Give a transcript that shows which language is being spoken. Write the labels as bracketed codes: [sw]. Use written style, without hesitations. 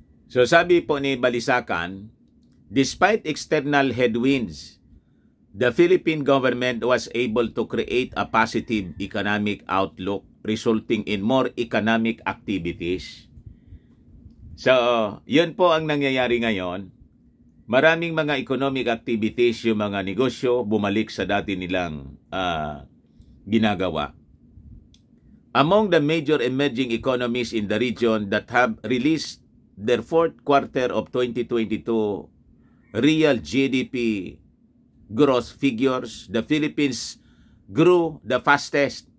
[tl] So sabi po ni Balisacan, [en] despite external headwinds, the Philippine government was able to create a positive economic outlook resulting in more economic activities. [tl] So, yun po ang nangyayari ngayon. Maraming mga economic activities, yung mga negosyo, bumalik sa dati nilang ginagawa. [en] Among the major emerging economies in the region that have released their fourth quarter of 2022 real GDP growth figures, the Philippines grew the fastest.